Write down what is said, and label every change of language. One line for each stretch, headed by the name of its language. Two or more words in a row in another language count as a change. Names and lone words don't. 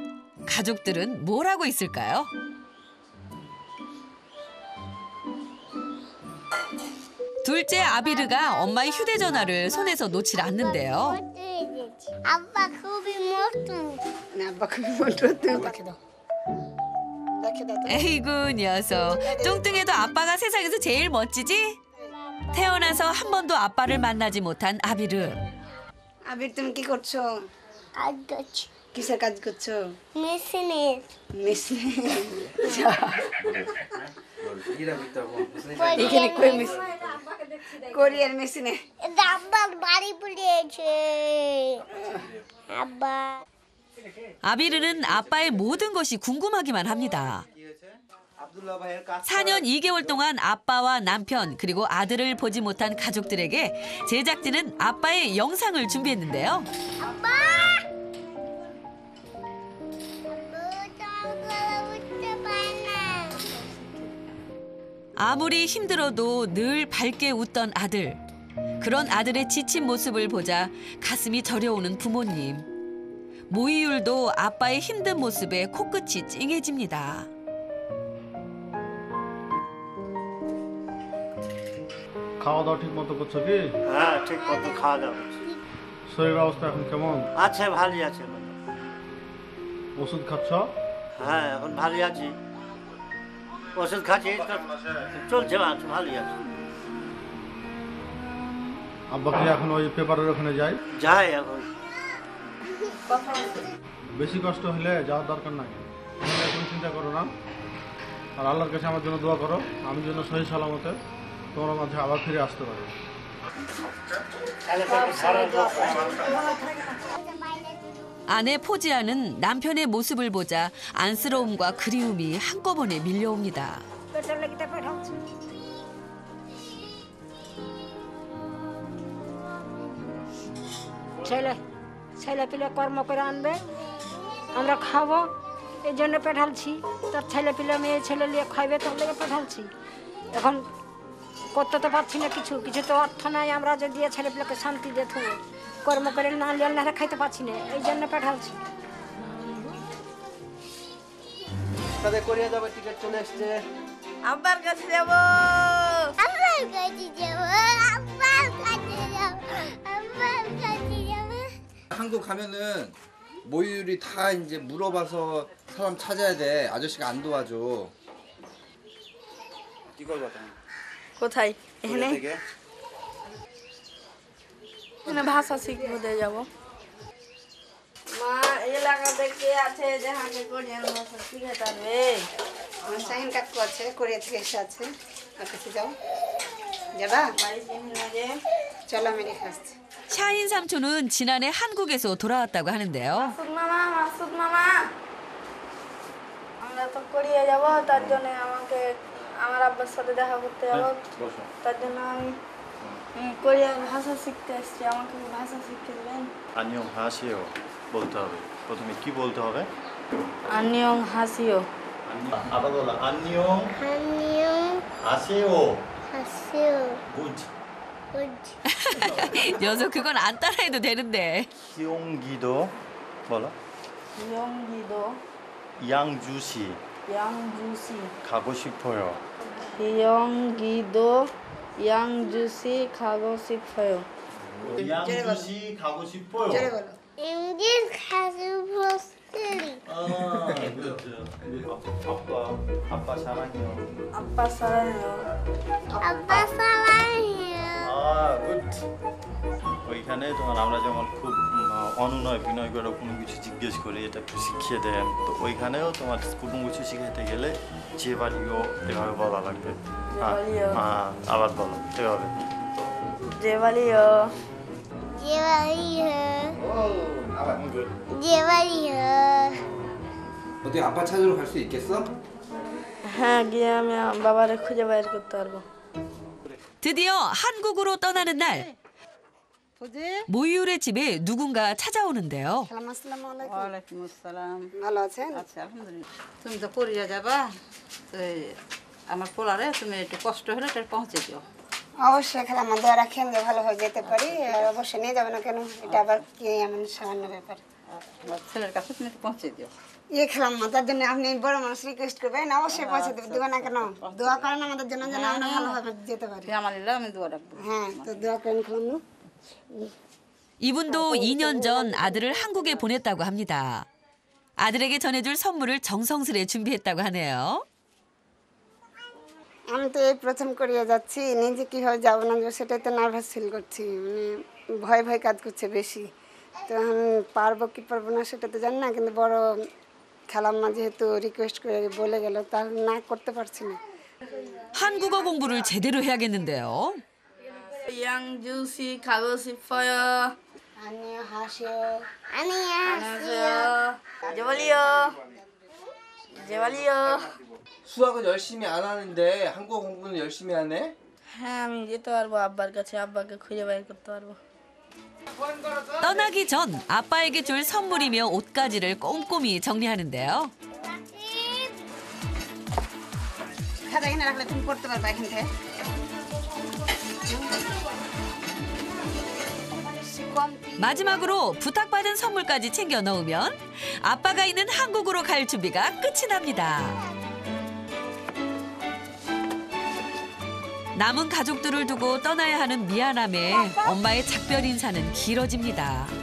Korean: 가족들은 뭘 하고 있을까요? 둘째 아비르가 엄마의 휴대전화를 손에서 놓질 않는데요. 아빠 그비 못도. 아빠 그비 못도. 에이구 녀석. 뚱뚱해도 아빠가 세상에서 제일 멋지지? 태어나서 한 번도 아빠를 만나지 못한 아비르.
Bangla: আবির তুমি কি করছো? কাজ করছি। কিসের কাজ করছো? মেশিনের। মেশিন। এখানে কই মেশিন? কোরিয়ার মেশিনে। এটা আব্বার বাড়ি পুড়িয়েছে। আব্বা।
Korean: 아비르는 아빠의 모든 것이 궁금하기만 합니다. 4년 2개월 동안 아빠와 남편 그리고 아들을 보지 못한 가족들에게 제작진은 아빠의 영상을 준비했는데요. 아빠! 아무리 힘들어도 늘 밝게 웃던 아들. 그런 아들의 지친 모습을 보자 가슴이 저려오는 부모님. 모이율도 아빠의 힘든 모습에 코끝이 찡해집니다.
Bangla: খাওয়া দাওয়া ঠিক মতো করছো কি? হ্যাঁ ঠিক মতো খাওয়া দাওয়া করছি। শরীরের অবস্থা এখন কেমন? আছে ভালোই আছে। ওষুধ খাচ্ছ? হ্যাঁ এখন ভালোই আছি। ওষুধ খাচ্ছি চলছে ভালোই আছে। আব্বা কি এখন ওই পেপারের ওখানে যায়? যায় এখন। বেশি কষ্ট হলে যাওয়ার দরকার নাই। তুমি এখন চিন্তা করো না। আর আল্লাহর কাছে আমার জন্য দোয়া করো। আমি যেন সহি সালামতে তোমার মাঝে আবার ফিরে আসতে পারি।
Korean: 아내 포지아는 남편의 모습을 보자 안쓰러움과 그리움이 한꺼번에 밀려옵니다.
Bangla: ছেলে পিলে কর্ম করে আনবে, আমরা খাবো, এই জন্য পাঠালছি। তোর ছেলে পিলে মেয়ে ছেলে নিয়ে খাইবে, তোর লেগে পাঠালছি। এখন করতে তো পারছি না কিছু তো অর্থ নাই, আমরা যে দিয়ে ছেলে পিলেকে শান্তি দিয়ে থাকবো, কর্ম করে না লিয়াল খাইতে পারছি না, এই জন্য পাঠালছি। তাদের কোরিয়া যাবে টিকিট চলে এসেছে। আব্বার কাছে যাব। আব্বার কাছে যাব। আব্বার কাছে যাব। আব্বার কাছে যাব।
Korean: 한국 가면은 모유율이 다 이제 물어봐서 사람 찾아야 돼. 아저씨가 안 도와줘. 이걸 받아.
Bangla: কোথায়? এখানে এখানে ভাষা শিখতে যাব। মা এলাকাতে কে আছে যে হাতে কোরিয়ান ভাষা শিখে পারবে? আমার শাহিন কাকু আছে, কোরিয়া থেকে এসে আছে। আর কাছে যাও, যাবা? চলো আমি রেখে আসছি।
Korean: 샤인 삼촌은 지난해 한국에서 돌아왔다고 하는데요.
Bangla: মাসুদ মামা আমরা তো কোরিয়া যাব তার জন্য আমাকে আমার আব্বার সাথে দেখা করতে যাব তার জন্য আমি কোরিয়ার ভাষা শিখতে এসেছি আমাকে ভাষা শিখিয়ে দেবেন 안녕하세요 বলতে হবে প্রথমে কি বলতে হবে
Korean: 안녕 하시오
Bangla: আবার বলো 안녕하세요 굿
Korean: 녀석 그건 안 따라해도 되는데. 기용기도 뭐라 기영기도 양주시 양주시 가고 싶어요 기영기도 양주시 가고 싶어요 양주시 가고 싶어요 인기 가슴포스리. 아빠 사랑해요 아빠 사랑해요 아빠 사랑해요.
Bangla: গুড ওইখানে তোমার আমরা যেমন খুব অনুনয় বিনয় করে কোনো কিছু জিজ্ঞেস করি এটা একটু শিখিয়ে দেন তো ওইখানেও তোমার কোনো কিছু শিখাতে গেলে যে বাড়িও এভাবে বলা লাগবে হ্যাঁ আবার বলো এভাবে
Korean: 제발이요 제발이요.
Bangla: আবার
Korean: 제발이요. 어떻게 아빠 찾으러 갈 수 있겠어?
Bangla: হ্যাঁ গিয়ে আমি বাবারে খুঁজে বের করতে পারবো
Korean: 드디어 한국으로 떠나는 날. 모유울의 집에 누군가 찾아오는데요.
Arabic: وعليكم السلام
Bangla: ভালো আছেন আচ্ছা আলহামদুলিল্লাহ তুমি তো কোরিয়া যাবা তো আমার পোলারে তুমি একটু কষ্ট হলে এটা পৌঁছে দিও অবশ্যই খালাম্মা দোয়া রাখেন যে ভালো হয়ে যেতে পারি আর অবশ্যই নিয়ে যাবে না কেন এটা আবার কি এমন সামান্য ব্যাপার আমার ছেলের কাছে তুমি একটু পৌঁছে দিও ইয়ে খালাম্মা তার জন্য আপনি বড় মানুষ রিকোয়েস্ট করবেন অবশ্যই পৌঁছে দেবে দেবে না কেন দোয়া করেন আমাদের জন্য যেন আমরা ভালোভাবে যেতে পারি আমানিল্লাহ আমি দোয়া রাখবো হ্যাঁ তো দোয়া করেন খালাম্মা
Korean: 이분도 2년 전 아들을 한국에 보냈다고 합니다. 아들에게 전해줄 선물을 정성스레 준비했다고 하네요.
Bangla: আমি তো এই প্রথম কোরিয়া যাচ্ছি নিজে কীভাবে যাবো না সেটাই তো
English: nervous feel
Bangla: করছি মানে ভয় ভয় কাজ করছে বেশি তো আমি পারবো কি পারবো না সেটা তো জানি না কিন্তু বড় খালাম্মা যেহেতু রিকোয়েস্ট করে বলে গেল তার না করতে পারছি না
Korean: 한국어 공부를 제대로 해야겠는데요. 양주시 가고 싶어요 안녕하세요 안녕하세요 제발이요 제발이요 수학은 열심히 안 하는데 한국어 공부는 열심히 하네?
Bangla: হ্যাঁ আমি যেতে পারবো আব্বার কাছে আব্বাকে খুঁজে বের করতে পারবো
Korean: 떠나기 전 아빠에게 줄 선물이며 옷가지를 꼼꼼히 정리하는데요.
Bangla: খাতা কিনে রাখলে তুমি পড়তে পারবে এখান থেকে
Korean: 마지막으로 부탁받은 선물까지 챙겨 넣으면 아빠가 있는 한국으로 갈 준비가 끝이 납니다. 남은 가족들을 두고 떠나야 하는 미안함에 엄마의 작별 인사는 길어집니다.